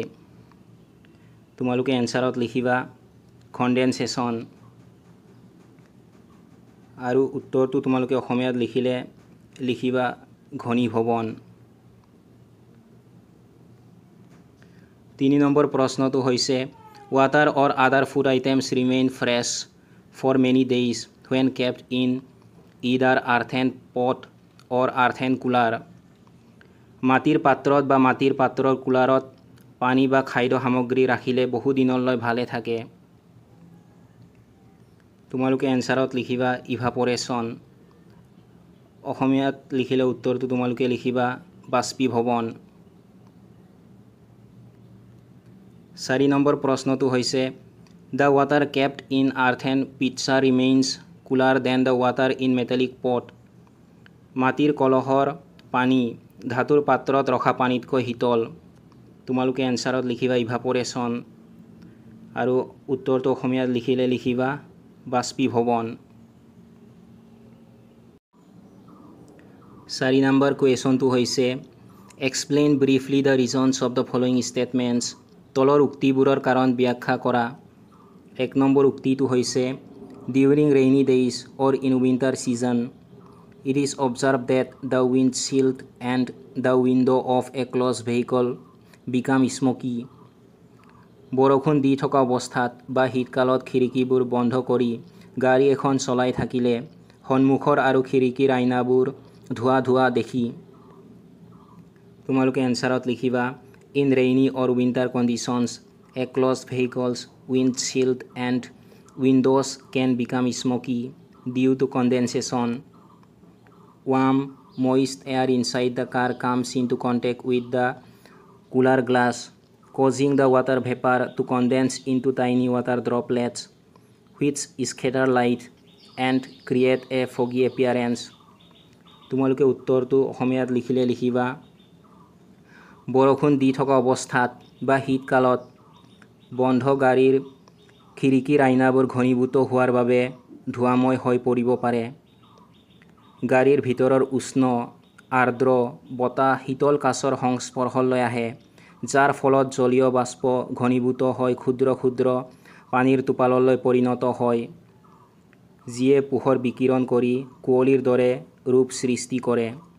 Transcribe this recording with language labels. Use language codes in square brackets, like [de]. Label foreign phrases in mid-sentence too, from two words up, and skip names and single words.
[as] তোমালোকে এনচাৰত লিখিবা কণ্ডেনচেশ্যন। আৰু উত্তৰটো তোমালোকে অসমীয়াত লিখিলে লিখিবা ঘনীভৱন। 3 নম্বৰ প্ৰশ্নটো হৈছে [en] water or other food items remain fresh for many days when kept in either earthen pot or earthen cooler। [as] মাটিৰ পাত্ৰত বা মাটিৰ পাত্ৰৰ কুলাৰত পানী বা খাদ্য সামগ্ৰী ৰাখিলে বহু দিনলৈ ভালে থাকে। তোমালোকে এনসাৰত লিখিবা ইভাপৰেশ্যন। অসমীয়াত লিখিলে উত্তৰটো তোমালোকে লিখিবা বাষ্পীভৱন। 4 নম্বৰ প্ৰশ্নটো হৈছে [en] the water kept in earthen pitcher remains cooler than the water in metallic pot। [as] মাটিৰ কলহৰ পানী ধাতুৰ পাত্ৰত ৰখা পানীতকৈ শীতল। তোমালোকে এনসাৰত লিখিবা ইভাপৰেশ্যন আৰু উত্তৰটো অসমীয়াত লিখিলে লিখিবা বাষ্পীভৱন। 4 নম্বৰ কুৱেশ্যনটো হৈছে [en] explain briefly the reasons of the following statements. [as] তলৰ উক্তিবোৰৰ কাৰণ ব্যাখ্যা কৰা। 1 নম্বৰ উক্তিটো হৈছে [en] during rainy days or in winter season it is observed that the windshield and the window of a closed vehicle become smoky। [as] বৰষুণ দি থকা অৱস্থাত বা শীতকালত খিৰিকীবোৰ বন্ধ কৰি গাড়ী এখন চলাই থাকিলে সন্মুখৰ আৰু খিৰিকীৰ আইনাবোৰ ধোঁৱা ধোঁৱা দেখি। তোমালোকে এনসাৰত লিখিবা [en] in rainy or winter conditions a closed vehicle's windshield and windows can become smoky due to condensation। Warm, moist air inside the car comes into contact with the cooler glass, causing the water vapor to condense into tiny water droplets, which scatter light and create a foggy appearance। [as] তোমালোকে উত্তৰটো অসমীয়াত লিখিলে লিখিবা বৰষুণ দি থকা অৱস্থাত বা শীতকালত বন্ধ গাড়ীৰ খিৰিকীৰ আইনাবোৰ ঘনীভূত হোৱাৰ বাবে ধোঁৱাময় হৈ পৰিব পাৰে। গাড়ীৰ ভিতৰৰ উষ্ণ আৰ্দ্ৰ বতাহ শীতল কাচৰ সংস্পৰ্শলৈ আহে যাৰ ফলত জলীয় বাষ্প ঘনীভূত হৈ ক্ষুদ্ৰ ক্ষুদ্ৰ পানীৰ টোপাললৈ পৰিণত হয় যিয়ে পোহৰ বিকিৰণ কৰি কুঁৱলীৰ দৰে ৰূপ সৃষ্টি কৰে।